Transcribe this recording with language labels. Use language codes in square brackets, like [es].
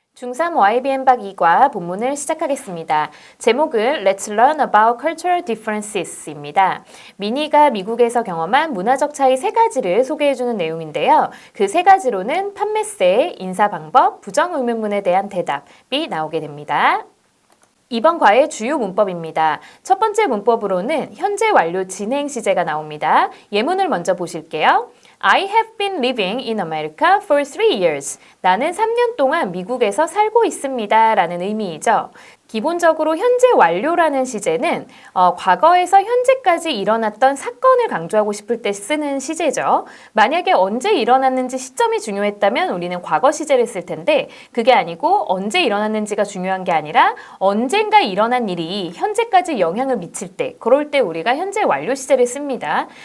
[ko] 중3 YBM 박 2과 본문을 시작하겠습니다. [en] 제목은 Let's Learn About Cultural Differences입니다. [ko] 미니가 미국에서 경험한 문화적 차이 세 가지를 소개해주는 내용인데요. 그 세 가지로는 판매세, 인사 방법, 부정 의문문에 대한 대답이 나오게 됩니다. 이번 과의 주요 문법입니다. 첫 번째 문법으로는 현재 완료 진행 시제가 나옵니다. 예문을 먼저 보실게요. [en] I have been living in America for 3 years. [ko] 나는 3년 동안 미국에서 살고 있습니다. 라는 의미이죠. 기본적으로 현재 완료라는 시제는 과거에서 현재까지 일어났던 사건을 강조하고 싶을 때 쓰는 시제죠. 만약에 언제 일어났는지 시점이 중요했다면 우리는 과거 시제를 쓸 텐데 그게 아니고 언제 일어났는지가 중요한 게 아니라 언젠가 일어난 일이 현재까지 영향을 미칠 때 그럴 때 우리가 현재 완료 시제를 씁니다.